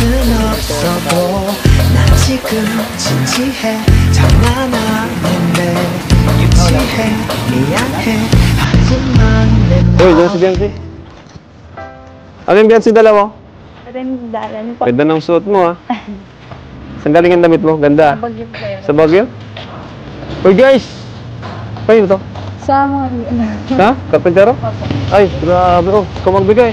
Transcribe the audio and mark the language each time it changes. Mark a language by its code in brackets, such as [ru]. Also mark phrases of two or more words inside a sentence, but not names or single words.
[ko] 없어도 난 지금 진지해 장난하는데 유치해 미안해 하지만 내 [tl] Uy, dyan si Biancy. Ano yung Biancy dala mo? Dalan po. Ganda ng suot mo, ha? Saan galing ang damit mo? Ganda. Bagyo po kayo. Sa Baguio? Uy, guys! Paano to? Sa mga... Ha? Karpentero? Ay, grabe. Oh, ikaw magbigay.